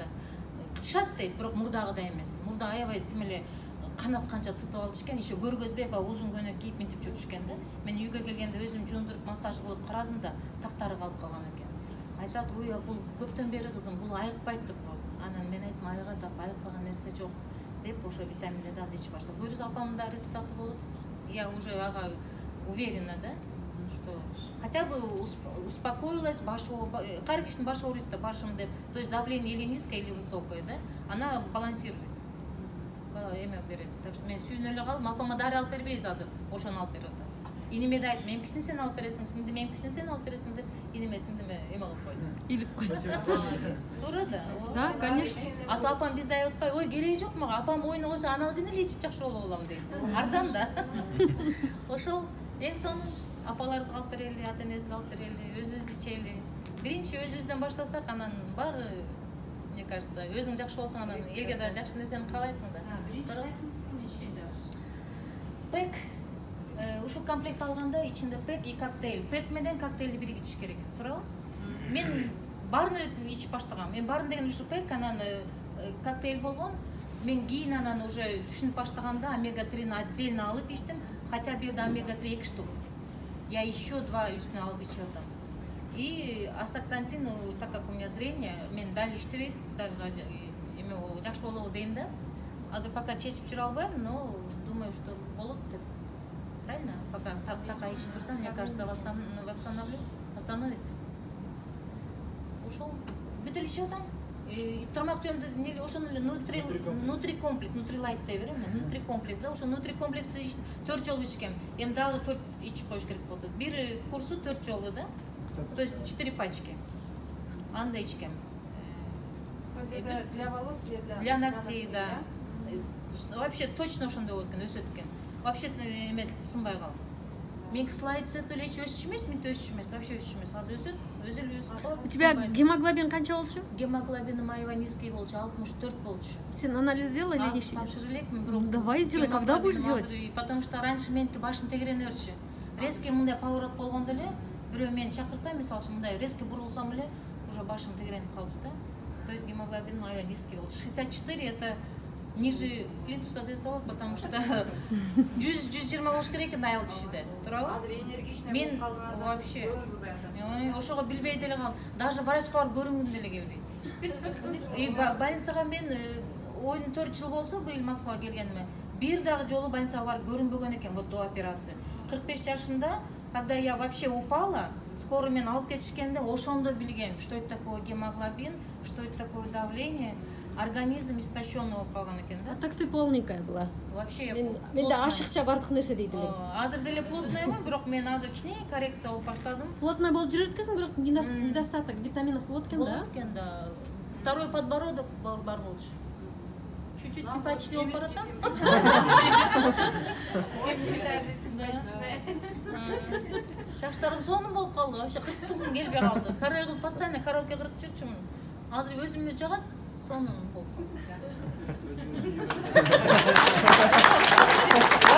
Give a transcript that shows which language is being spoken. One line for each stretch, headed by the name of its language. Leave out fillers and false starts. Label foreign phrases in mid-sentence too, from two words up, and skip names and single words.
Kyrgyz: Кытышат дейт, бирок мурдагыдай эмес. Мурда аябай тим эле канат канча тытып алышкен, еще көргөзбөй узун көйнөк кийип мынтип жүрүшкен да. Мен үйгө келгенде өзүм жундуруп массаж кылып карадым да, тактары калып калган экен. Айтат, ой, бул көптөн бери кызым, бул айыкпайт деп коет. Анан мен айттым, айыгат, айыкпаган нерсе жок деп, ошо витаминдерди азыр ичип баштадым. Буюрса апамдын да результаты болот.
Russian: Я уже ага уверена, да, что хотя бы успокоилась,
Kyrgyz: кайра кишинин башы ооруйт да, башым деп,
Russian: то есть давление или низкое, или высокое, да, она балансирует.
Kyrgyz: Эме берет.
Russian: Так что
Kyrgyz: мен сүйүнө эле калдым, апама дары алып бербейбиз азыр, ошону алып берип атабыз. Инеме да айттым, меникисин сен алып бересиң, сиңди меникисин сен алып бересиң деп, инеме сиңдиме эме кылып койду. Илип койду. Туура да.
Russian: Да, конечно.
Kyrgyz: Ата апам бизде айтып атпайбы, ой, кереги жок мага, апам ойуна койсо аналогин эле ичип жакшы боло алам дейт. Арзан да. Ошол эң сонун апаларыбызга алып берели, ата энебизге алып берели, өзүбүз ичели. Биринчи өзүбүздөн баштасак, анан баары,
Russian: мне кажется,
Kyrgyz: өзүң жакшы болсоң, анан элге да жакшы нерсени каалайсың да. Биринчи кайсысын ичкен жакшы? Пек, ушул комплект алганда ичинде пек и коктейль. Пек менен коктейлди биригитиш керек, туурабы? Мен баарын эле ичип баштагам. Мен баарын деген ушу пек, анан коктейль болгон. Мен кийин анан уже түшүнүп баштаганда омега 3-ни отдельно алып ичтим, хотя бир да омега 3 2 штук.
Russian: Я еще
Kyrgyz: 2 үстүнө алып ичип атам.
Russian: И астаксантин, так как у меня зрение,
Kyrgyz: мен дали иштебейт, даже эме жакшы болобу дейм да. Азыр пока чечип жүрө албайм,
Russian: но думаю, что
Kyrgyz: болот деп.
Russian: Правильно? Пока такая
Kyrgyz: ичип турсам,
Russian: мне кажется, восстановится. Ушел.
Kyrgyz: Бүт эле ичип атам. Тамак жөнүндө ошону эле нутри комплекс, нутрилайт деп берем, нутри комплекс да, ошо нутри комплексти 4 жолу ичкем. Эми дагы 4 ичип коюш керек болот. Бир курсу 4 жолу да.
Russian: То есть 4 пачки.
Kyrgyz: Анда ичкем.
Russian: То есть это для волос или для ногтей, да. Вообще точно
Kyrgyz: ошондой болот экен, өсөт экен. Вообще эме сынбай калды. Меники слайдсет эле өсүш эмес, менде өсүш эмес, вообще өсүш эмес. Азыр өсөт, өзү эле өсүп калат.
Russian: У тебя гемоглобин
Kyrgyz: канча болчу? Гемоглобиным аябай низкий болчу, 64 болчу.
Russian: Сен анализ сделала или не?
Kyrgyz: Тапшырып элекмин, бирок
Russian: давай сделай, когда будешь делать? Потому что раньше
Kyrgyz: меники башым тегерене берчү. Резкий мындай поворот болгондо эле, бирөө мени чакырса, мисалы үчүн мындай резкий бурулсам эле, уже башым тегеренип калчу да.
Russian: То есть
Kyrgyz: гемоглобиным аябай низкий болчу.
Russian: 64 это ниже плинтуса
Kyrgyz: десе болот,
Russian: потому что
Kyrgyz: 100-120 болуш керек экен айыл кишиде, туурабы? Азыр энергичный мен вообще ошого билбей деле калдым. Даже врачка барып көрүнгүм деле келбейт. И больницага мен ойдун 4 жыл болсо, быйыл Москвага келгениме, бир дагы жолу больницага барып көрүнбөгөн экен,
Russian: вот до операции.
Kyrgyz: 45 жашымда,
Russian: когда я вообще упала, скоро
Kyrgyz: мен алып кетишкенде ошондо билгем,
Russian: что это такое гемоглобин, что это такое давление. Организм истощенный
Kyrgyz: болуп калган экен да.
Russian: Так ты полненькая была. Вообще я
Kyrgyz: менде ашыкча бардык нерсе дейт эле. Азыр деле плотная эмес, бирок мен азыр кичине коррекция болуп баштадым. Плотная болуп жүрөт экенсиң, бирок
Russian: недостаток витаминов
Kyrgyz: болот экен да? Болот экен да.
Russian: Второй подбородок
Kyrgyz: бар болчу.
Russian: Чуть-чуть симпатичный
Kyrgyz: болуп баратам. Чачтарым сонун болуп калды, вообще кырктым келбей калды. Карай кылып постоянно караоке кырып жүрчүмүн. Азыр өзүмө жагат, сонун болуп калды.